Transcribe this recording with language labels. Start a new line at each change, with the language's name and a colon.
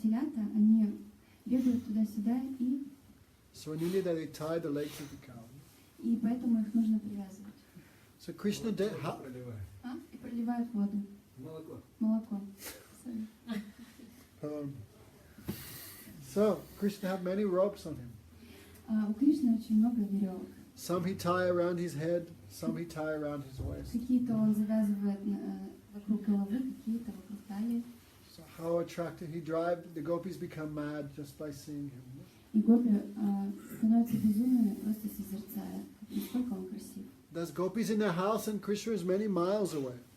Russian: телята, они бегают туда-сюда,
English: so when you need that, they tie the legs of the cow.
Russian: и поэтому их нужно привязывать.
English: So Krishna did.
Russian: И проливают воду, молоко.
English: So Krishna had many ropes on him.
Russian: У Кришны очень много веревок.
English: Some he tie around his head, some he tie around his waist.
Russian: Какие-то он завязывает вокруг головы, какие-то вокруг талии.
English: So how attractive he drive the gopis become mad just by seeing him.
Russian: И гопи становятся безумными, просто созерцая, насколько он красив.
English: There's gopis in their house and Krishna is many miles away.